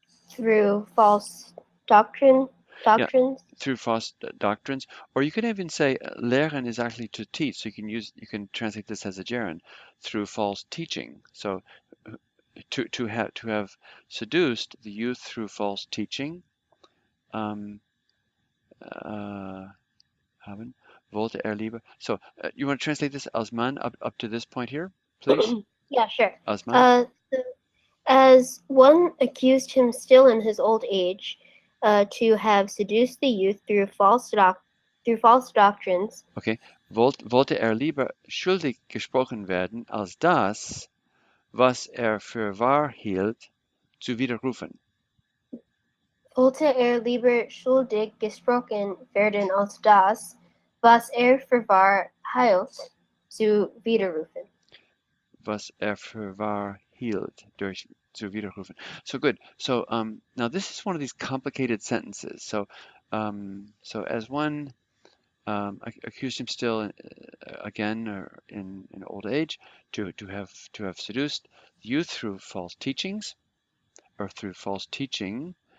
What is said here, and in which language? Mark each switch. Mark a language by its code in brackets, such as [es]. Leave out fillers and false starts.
[en] Through false doctrines. Yeah, through false doctrines. Or you can even say lehren is actually to teach. So you can translate this as a gerund, through false teaching. So to have seduced the youth through false teaching. [de] Um, haben, wollte er lieber. [en] So you want to translate this [de] als Mann [en] up to this point here, please? Yeah, sure. [de] Als Mann. [en] So as one accused him still in his old age, to have seduced the youth through false doctrines. Okay. [de] Wollte er lieber schuldig gesprochen werden, als das, was er für wahr hielt, zu widerrufen. Wollte er lieber schuldig gesprochen werden als das, was er für wahr hielt, zu widerrufen. Was er für wahr hielt, zu widerrufen. [en] So good. So now this is one of these complicated sentences. So as one accused him still again or in old age to have seduced the youth through false teachings or through false teaching.